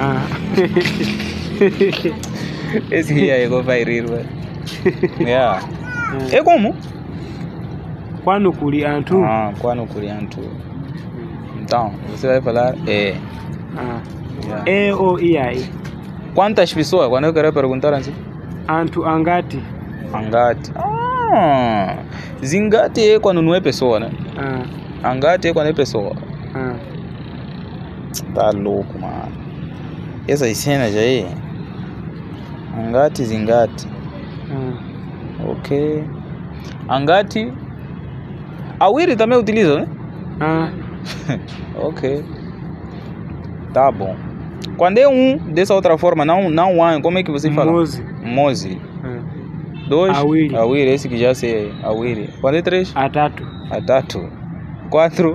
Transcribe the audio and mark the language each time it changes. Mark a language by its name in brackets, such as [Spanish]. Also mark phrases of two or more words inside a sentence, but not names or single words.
[Portuguese] Esse Ria aí vai rir, velho. É como? Quando Kuriantu. Quando Kuriantu. Então, você vai falar E. E ou I aí. Quantas pessoas? Quando eu quero perguntar assim? [Nyanja] Antu angati. Angati. [Portuguese] Zingati é quando não é pessoa, né? Angati é quando é pessoa. Tá louco, mano. Essas cenas aí. [Nyanja] Angati, zingati. Ok. [Portuguese] Angati. Awiri também utiliza, né? Ok. Tá bom. Quando é dessa outra forma, não como é que você fala? [Nyanja] Mozi. 2, Awiri, [Portuguese] esse que já sei. Awiri. Quando é 3? [Nyanja] Atatu. 4?